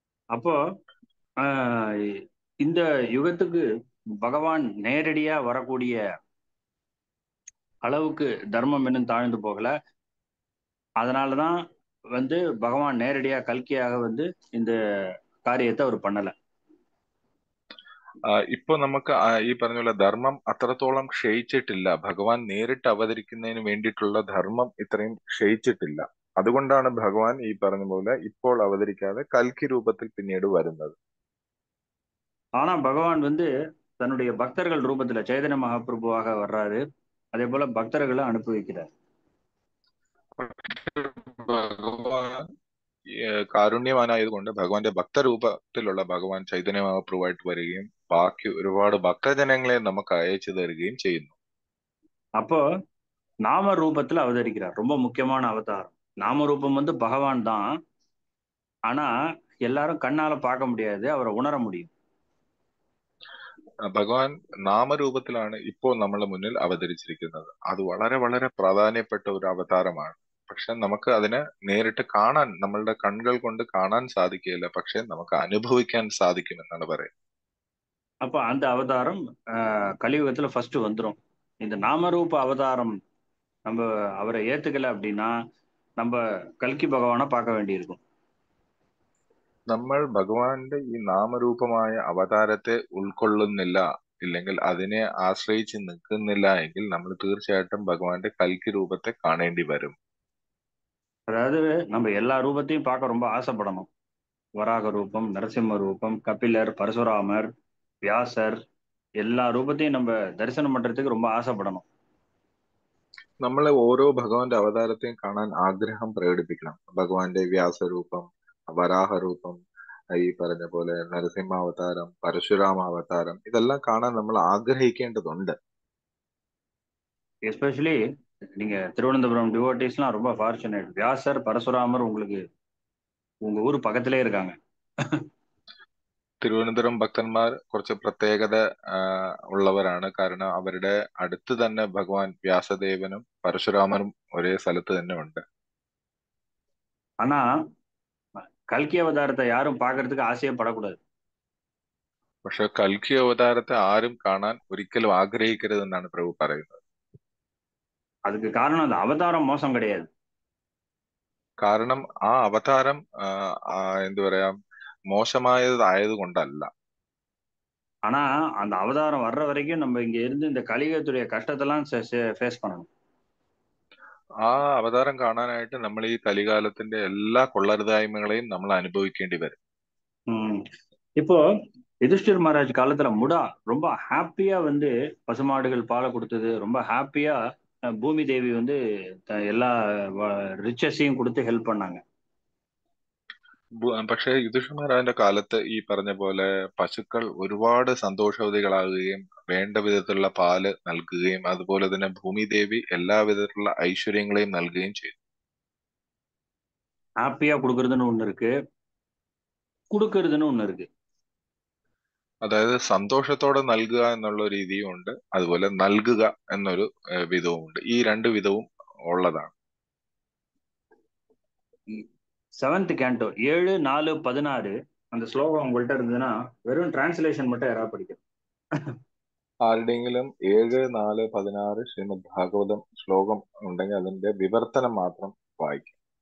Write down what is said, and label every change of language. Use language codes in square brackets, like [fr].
[ta] அப்போ இந்த யுகத்துக்கு பகவான் நேரடியா வரக்கூடிய அளவுக்கு தர்மம் இன்னும் தாழ்ந்து போகல. அதனாலதான் பகவான் நேரடியா கல்கியாக இந்த [ml] കാര്യത്തെ അവർ [ta] பண்ணல. [ml] ഇപ്പൊ നമുക്ക് ഈ പറഞ്ഞ പോലെ ധർമ്മം അത്രത്തോളം ക്ഷയിച്ചിട്ടില്ല. ഭഗവാൻ നേരിട്ട് അവതരിക്കുന്നതിന് വേണ്ടിയിട്ടുള്ള ധർമ്മം ഇത്രയും ക്ഷയിച്ചിട്ടില്ല. അതുകൊണ്ടാണ് ഭഗവാൻ ഈ പറഞ്ഞ പോലെ ഇപ്പോൾ അവതരിക്കാതെ കൽക്കി രൂപത്തിൽ പിന്നീട് വരുന്നത്. [ta] ஆனா பகவான் தன்னுடைய பக்தர்கள் ரூபத்துல சைதன்ய மகாபிரபுவாக வர்றாரு, அதே போல பக்தர்களை அனுப்பி வைக்கிறார். [ml] ഭഗവാൻ കാരുണ്യവാനായതുകൊണ്ട് ഭഗവാന്റെ ഭക്തരൂപത്തിലുള്ള ഭഗവാൻ ചൈതന്യ മഹാപ്രഭുവായിട്ട് വരികയും ബാക്കി ഒരുപാട് ഭക്തജനങ്ങളെ നമുക്ക് അയച്ചു തരികയും ചെയ്യുന്നു. [ta] அப்போ நாம ரூபத்துல அவதரிக்கிறார். ரொம்ப முக்கியமான அவதாரம். நாம ரூபம் பகவான் தான், ஆனா எல்லாரும் கண்ணால பார்க்க முடியாது, அவரை உணர முடியும். [ml] ഭഗവാൻ നാമരൂപത്തിലാണ് ഇപ്പോൾ നമ്മുടെ മുന്നിൽ അവതരിച്ചിരിക്കുന്നത്. അത് വളരെ വളരെ പ്രാധാന്യപ്പെട്ട ഒരു അവതാരമാണ്. പക്ഷെ നമുക്ക് അതിനെ നേരിട്ട് കാണാൻ, നമ്മളുടെ കണ്ണുകൾ കൊണ്ട് കാണാൻ സാധിക്കുകയില്ല. പക്ഷെ നമുക്ക് അനുഭവിക്കാൻ സാധിക്കുമെന്നാണ് പറയുന്നത്. [ta] அப்ப அந்த அவதாரம் கலியுகத்துல ஃபர்ஸ்ட் வந்துடும். இந்த நாமரூப அவதாரம் நம்ம அவரை ஏத்துக்கல அப்படின்னா நம்ம கல்கி பகவானை பார்க்க வேண்டியிருக்கும். [ml] നമ്മൾ ഭഗവാന്റെ ഈ നാമരൂപമായ അവതാരത്തെ ഉൾക്കൊള്ളുന്നില്ല, ഇല്ലെങ്കിൽ അതിനെ ആശ്രയിച്ച് നിൽക്കുന്നില്ല എങ്കിൽ നമ്മൾ തീർച്ചയായിട്ടും ഭഗവാന്റെ കൽക്കി രൂപത്തെ കാണേണ്ടി വരും. [ta] அதாவது நம்ம எல்லா ரூபத்தையும் பார்க்க ரொம்ப ஆசைப்படணும். வராக ரூபம், நரசிம்ம ரூபம், கபிலர், பரசுராமர், வியாசர், எல்லா ரூபத்தையும் நம்ம தரிசனம் பண்றதுக்கு ரொம்ப ஆசைப்படணும். [ml] നമ്മൾ ഓരോ ഭഗവാന്റെ അവതാരത്തെയും കാണാൻ ആഗ്രഹം പ്രകടിപ്പിക്കണം. ഭഗവാന്റെ വ്യാസരൂപം, വരാഹരൂപം, ഈ പറഞ്ഞ പോലെ നരസിംഹാവതാരം, പരശുരാമ അവതാരം, ഇതെല്ലാം കാണാൻ നമ്മൾ ആഗ്രഹിക്കേണ്ടതുണ്ട്. [ta] எஸ்பெஷலி நீங்க திருவனந்தபுரம் டிவோட்டிஸ்லாம் ரொம்ப ஃபார்ச்சுனேட். வியாசர், பரசுராமர் உங்களுக்கு உங்க ஊர் பக்கத்திலே இருக்காங்க. [ml] തിരുവനന്തപുരം ഭക്തന്മാർ കുറച്ച് പ്രത്യേകത ഉള്ളവരാണ്. കാരണം അവരുടെ അടുത്ത് തന്നെ ഭഗവാൻ വ്യാസദേവനും പരശുരാമനും ഒരേ സ്ഥലത്ത് തന്നെ ഉണ്ട്. [ta] ஆனா கல்கி அவதாரத்தை யாரும் பார்க்கறதுக்கு ஆசையே படக்கூடாது. [ml] പക്ഷെ കൽക്കി അവതാരത്തെ ആരും കാണാൻ ഒരിക്കലും ആഗ്രഹിക്കരുതെന്നാണ് പ്രഭു പറയുന്നത്. [ta] அதுக்கு காரணம் அந்த அவதாரம் மோசம் கிடையாது. [ml] കാരണം ആ അവതാരം എന്തു പറയാ, മോശമായതായത് കൊണ്ടല്ല. [ta] ஆனா அந்த அவதாரம் வர்ற வரைக்கும் நம்ம இங்க இருந்து இந்த கலியுகத்துடைய கஷ்டத்தெல்லாம் ஃபேஸ் பண்ணணும். [ml] ആ അവതാരം കാണാനായിട്ട് നമ്മൾ ഈ കലികാലത്തിന്റെ എല്ലാ കൊള്ളരുതായ്മകളെയും നമ്മൾ അനുഭവിക്കേണ്ടി വരും. [ta] இப்போ யுதிஷ்டிர் மகாராஜ் காலத்துல முடா ரொம்ப ஹாப்பியா வந்து பசுமாடுகள் பாலை கொடுத்தது, ரொம்ப ஹாப்பியா பூமி தேவி வந்து எல்லா ரிச்சஸையும் கொடுத்து ஹெல்ப் பண்ணாங்க. [ml] പക്ഷെ യുധിഷ്ഠിരന്റെ കാലത്ത് ഈ പറഞ്ഞ പോലെ പശുക്കൾ ഒരുപാട് സന്തോഷവതികളാകുകയും വേണ്ട വിധത്തിലുള്ള പാല് നൽകുകയും അതുപോലെ തന്നെ ഭൂമിദേവി എല്ലാ വിധത്തിലുള്ള ഐശ്വര്യങ്ങളെയും നൽകുകയും ചെയ്തു. [ta] ஹாப்பியா கொடுக்கறதுன்னு ஒண்ணு இருக்கு, கொடுக்கறதுன்னு ஒண்ணு இருக்கு. [ml] അതായത് സന്തോഷത്തോടെ നൽകുക എന്നുള്ള രീതിയും ഉണ്ട്, അതുപോലെ നൽകുക എന്നൊരു വിധവും ഉണ്ട്. ഈ രണ്ട് വിധവും ഉള്ളതാണ്. [ta] 7th canto 7-4-16 அந்த ஸ்லோகம் உங்கள்கிட்ட இருந்ததுன்னா வெறும் டிரான்ஸ்லேஷன் மட்டும் யாராவது படிக்கணும். [ml] ആരുടെയെങ്കിലും 7-4-16 ശ്രീമദ് ഭാഗവതം ശ്ലോകം ഉണ്ടെങ്കിൽ അതിന്റെ വിവർത്തനം മാത്രം വായിക്കും.